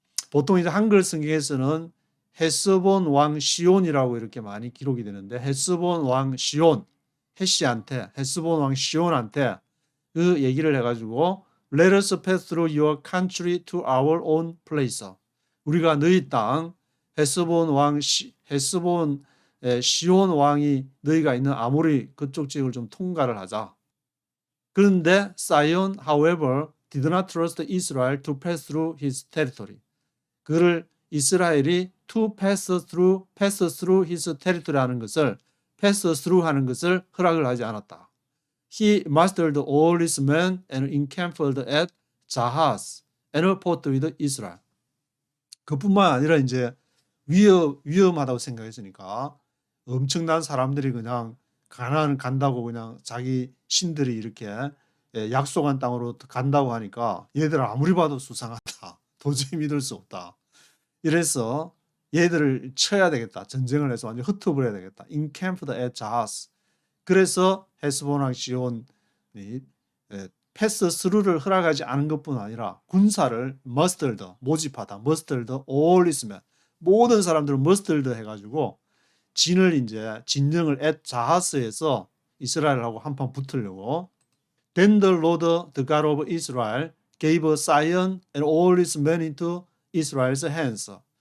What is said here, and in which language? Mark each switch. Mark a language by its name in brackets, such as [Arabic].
[Korean] 보통 이제 한글 성경에서는 헤스본 왕 시온이라고 이렇게 많이 기록이 되는데 헤스본 왕 시온 헤스본 왕 시온한테 그 얘기를 해가지고 [English] Let us pass through your country to our own place. [Korean] 우리가 너희 땅 헤스본 시온 왕이 너희가 있는 아모리 그쪽 지역을 좀 통과를 하자. 그런데 [English] Sihon, however, did not trust Israel to pass through his territory. [Korean] 그를 이스라엘이 [English] to pass through his territory [Korean] 하는 것을 [English] pass through [Korean] 하는 것을 허락을 하지 않았다. [English] He mustered all his men and encamped at Jahaz and fought with Israel. [Korean] 그뿐만 아니라 이제 위험하다고 생각했으니까 엄청난 사람들이 그냥 가나안 간다고 그냥 자기 신들이 이렇게 약속한 땅으로 간다고 하니까 얘들 아무리 봐도 수상하다. 도저히 믿을 수 없다. 이래서 얘들을 쳐야 되겠다. 전쟁을 해서 완전 흩어버려야 되겠다. [English] encamped at Jahaz. [Korean] 그래서 헤스본 왕 시온이 패스 스루를 허락하지 않은 것뿐 아니라 군사를 모집하다. [English] all his men. [Korean] 모든 사람들을 머스터드 해가지고 진영을 at 자하스에서 이스라엘하고 한판 붙으려고. [English] Then the Lord, the God of Israel, gave Sihon and all his men into Israel's hands.